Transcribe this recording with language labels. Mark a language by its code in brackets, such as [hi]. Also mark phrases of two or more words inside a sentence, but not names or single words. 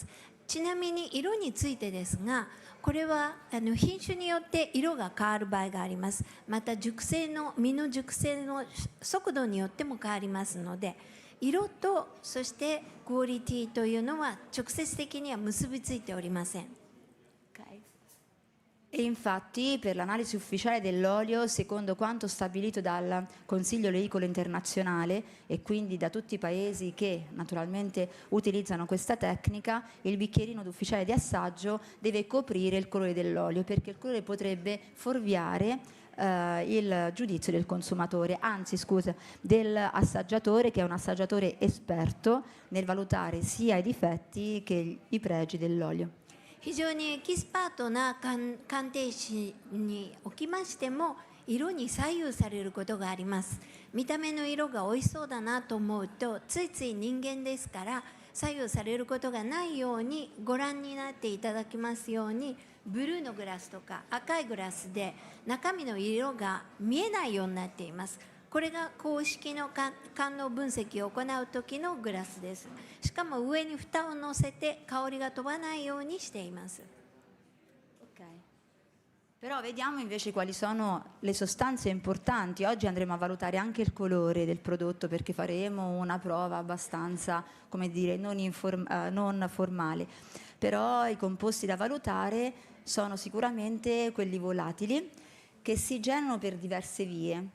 [ja] ちなみに色についてですが、これは品種によって色が変わる場合があります。また実の熟成の速度によっても変わりますので、色とそしてクオリティというのは直接的には結びついておりません。 [it] E infatti per l'analisi ufficiale dell'olio, secondo quanto stabilito dal Consiglio Oleicolo Internazionale e quindi da tutti i paesi che naturalmente utilizzano questa tecnica, il bicchierino ufficiale di assaggio deve coprire il colore dell'olio, perché il colore potrebbe fuorviare il giudizio del consumatore, anzi scusa, dell'assaggiatore, che è un assaggiatore esperto nel valutare sia i difetti che i pregi dell'olio. [ja] 非常にエキスパートな鑑定士におきましても色に左右されることがあります。見た目の色が美味しそうだなと思うとついつい人間ですから左右されることがないようにご覧になっていただきますように、ブルーのグラスとか赤いグラスで中身の色が見えないようになっています。これが公式の官能分析を行う時のグラスです。しかも上に蓋を乗せて香りが飛ばないようにしています。 [it] Però vediamo invece quali sono le sostanze importanti. Oggi andremo a valutare anche il colore del prodotto perché faremo una prova abbastanza, come dire, non formale. Però i composti da valutare sono sicuramente quelli volatili che si generano per diverse vie.